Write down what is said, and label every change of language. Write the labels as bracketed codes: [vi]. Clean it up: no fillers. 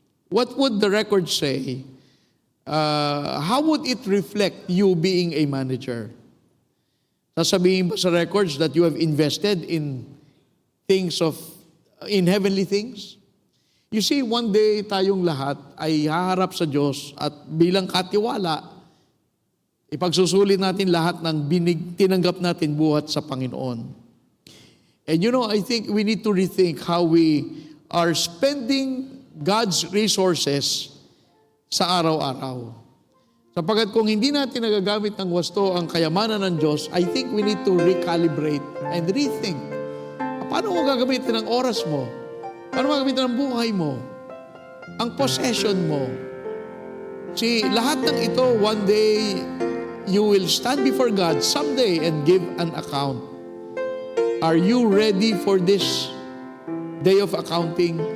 [en] What would the record say? How would it reflect you being a manager? [tl] Sasabihin ba sa records [en] that you have invested in in heavenly things? [tl] You see, one day tayong lahat ay haharap sa Diyos at bilang katiwala, ipagsusulit natin lahat ng tinanggap natin buhat sa Panginoon. [en] And you know, I think we need to rethink how we are spending God's resources [tl] sa araw-araw. Sapagkat kung hindi natin nagagamit ng wasto ang kayamanan ng Diyos, [en] I think we need to recalibrate and rethink. [tl] Paano mo gagamitin ang oras mo? Paano mo gagamitin ang buhay mo? Ang possession mo? [en] See, [tl] lahat ng ito, [en] one day, you will stand before God someday and give an account. Are you ready for this day of accounting?